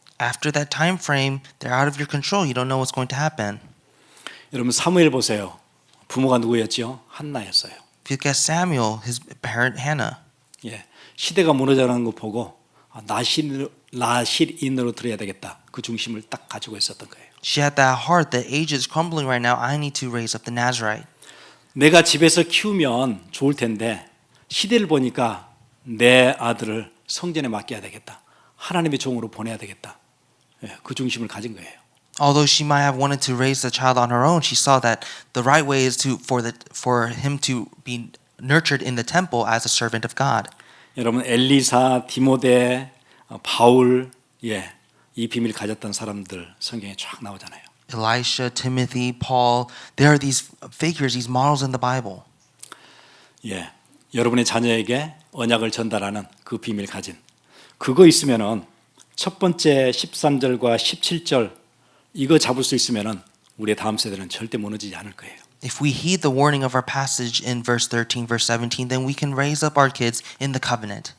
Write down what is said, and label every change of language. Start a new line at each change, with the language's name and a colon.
English: After that time frame, they're out of your control. You don't know what's going to happen.
Korean: 여러분 사무엘 보세요. 부모가 누구였지요? 한나였어요.
English: If you look at Samuel, his parent Hannah.
Korean: 예, 시대가 무너져가는 거 보고 나실인으로 들어야 되겠다. 그 중심을 딱 가지고 있었던 거예요.
English: She had that heart. The age is crumbling right now. I need to raise up the Nazarite.
Korean: 내가 집에서 키우면 좋을 텐데 시대를 보니까 내 아들을 성전에 맡겨야 되겠다. 하나님의 종으로 보내야 되겠다. 예, 그 중심을 가진 거예요.
English: Although she might have wanted to raise the child on her own, she saw that the right way is for him to be nurtured in the temple as a servant of God.
Korean: 여러분 엘리사, 디모데, 바울, 이 비밀을 가졌던 사람들 성경에 쫙 나오잖아요.
English: Elisha, Timothy, Paul, there are these figures, these models in the Bible.
Korean: 예, 여러분의 자녀에게 언약을 전달하는 그 비밀 가진 그거 있으면은 첫 번째 13절과 17절 이거 잡을 수 있으면은 우리의 다음 세대는 절대 무너지지 않을 거예요.
English: If we heed the warning of our passage in verse 13, verse 17, then we can raise up our kids in the covenant.